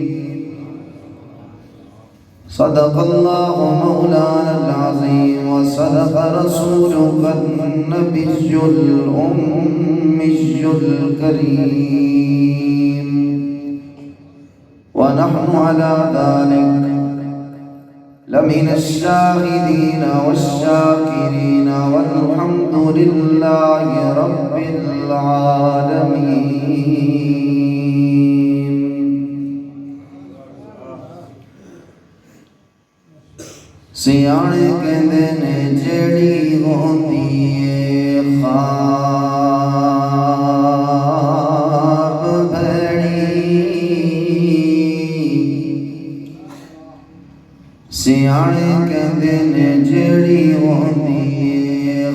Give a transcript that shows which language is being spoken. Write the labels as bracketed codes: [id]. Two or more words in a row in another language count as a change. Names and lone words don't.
[ar] صدق الله مولانا العظيم وصدق رسولك النبي الأمي الكريم ونحن على ذلك لمن الشاهدين والشاكرين والحمد لله رب العالمين. [pa] سیانے کہندے نے جیڑی ہوندی ہے خواب بھیڑی، سیانے کہندے نے جیڑی ہوندی ہے